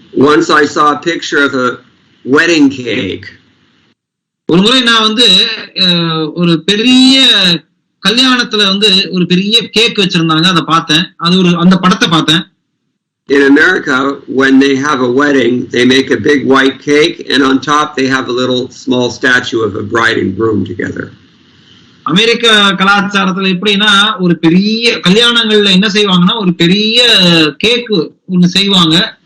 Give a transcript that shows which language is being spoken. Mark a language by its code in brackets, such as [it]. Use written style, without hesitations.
[en] Once I saw a picture of a wedding cake. [ta] ஒரு முறை நான் வந்து ஒரு பெரிய கல்யாணத்துல வந்து ஒரு பெரிய கேக் வச்சிருந்தாங்க, அதை பார்த்தேன். அந்த படத்தை பார்த்தேன். [en] In America, when they have a wedding, they make a big white cake, and on top they have a little small statue of a bride and groom together. [ta] அமெரிக்க கலாச்சாரத்துல எப்படின்னா, ஒரு பெரிய கல்யாணங்கள்ல என்ன செய்வாங்கன்னா, ஒரு பெரிய கேக் ஒண்ணு செய்வாங்க.